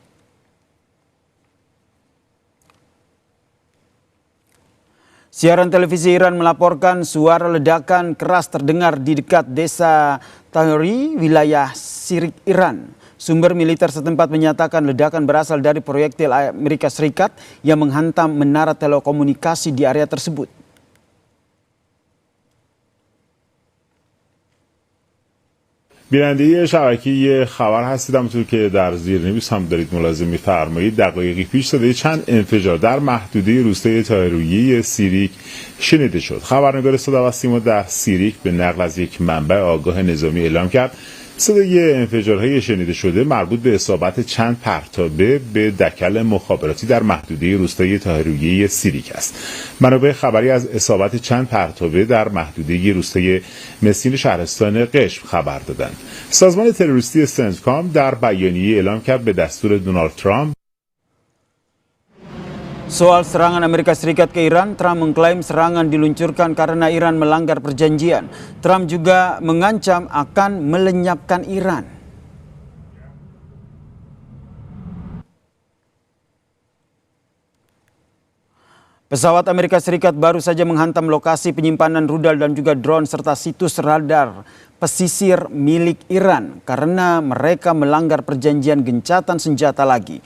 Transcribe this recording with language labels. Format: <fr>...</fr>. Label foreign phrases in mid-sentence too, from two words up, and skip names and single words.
<id>Siaran televisi Iran melaporkan suara ledakan keras terdengar di dekat desa Tahri, wilayah Sirik, Iran. Sumber militer setempat menyatakan ledakan berasal dari proyektil Amerika Serikat yang menghantam menara telekomunikasi di area tersebut.</id> <fa>بیننده شبکه خبر هستید. همونطور که در زیرنویس هم دارید ملاحظه می‌فرمایید، دقایقی پیش صدای چند انفجار در محدوده روستای طاهرویه سیریک شنیده شد. خبرنگار صدا و سیما در سیریک به نقل از یک منبع آگاه نظامی اعلام کرد صدای انفجارهای شنیده شده مربوط به اصابت چند پرتابه به دکل مخابراتی در محدوده روستای طاهرویه سیریک است. منابع خبری از اصابت چند پرتابه در محدوده روستای مسین شهرستان قشم خبر دادند. سازمان تروریستی سنتکام در بیانیه اعلام کرد به دستور دونالد ترامپ.</fa> <id>Soal serangan Amerika Serikat ke Iran, Trump mengklaim serangan diluncurkan karena Iran melanggar perjanjian. Trump juga mengancam akan melenyapkan Iran. Pesawat Amerika Serikat baru saja menghantam lokasi penyimpanan rudal dan juga drone serta situs radar pesisir milik Iran karena mereka melanggar perjanjian gencatan senjata lagi.</id>